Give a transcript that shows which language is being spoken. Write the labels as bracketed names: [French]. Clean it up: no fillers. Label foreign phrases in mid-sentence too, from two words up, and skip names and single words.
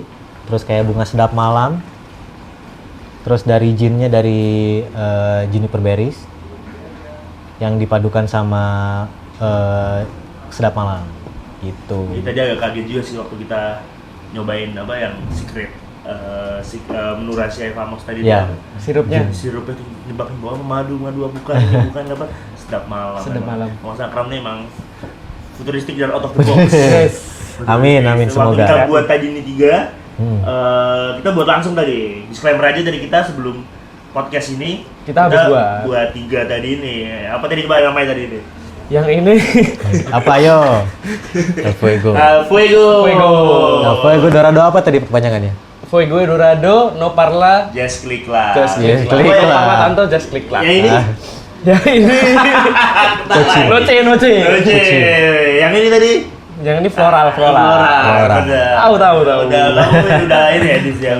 [Indonesian] Terus kayak bunga sedap malam. Terus dari ginnya dari [English] juniper berries [Indonesian] yang dipadukan sama sedap malam gitu. Jadi tadi agak kaget juga sih waktu kita nyobain apa yang [English] secret menu [Indonesian] rahasia Evamos tadi Iya. tuh. Sirupnya. Sirupnya tuh nyebakin bahwa madu bukan ini bukan apa sedap malam. Sedap malam. Mas Akram nih emang futuristik dan [English] out of the box. [Indonesian] Yes. Amin, amin, Waktu semoga. kita buat tadi ini 3, kita buat langsung tadi disclaimer aja dari kita sebelum podcast ini. Kita habis buat 3 tadi ini. Apa tadi namanya tadi ini? Yang ini Apa yo? El Fuego. Fuego. El Fuego Dorado apa tadi perpanjangannya? Fuego Dorado, No Parla, Just click lah. Just Yes, Click klik lah. lah. Sama Tanto Just Click lah. Yang ini? Ah, Ya ini. Noce. Oke. Yang ini tadi? Yang ini floral. Floral. Tahu. Udah ini ya, Dis ya.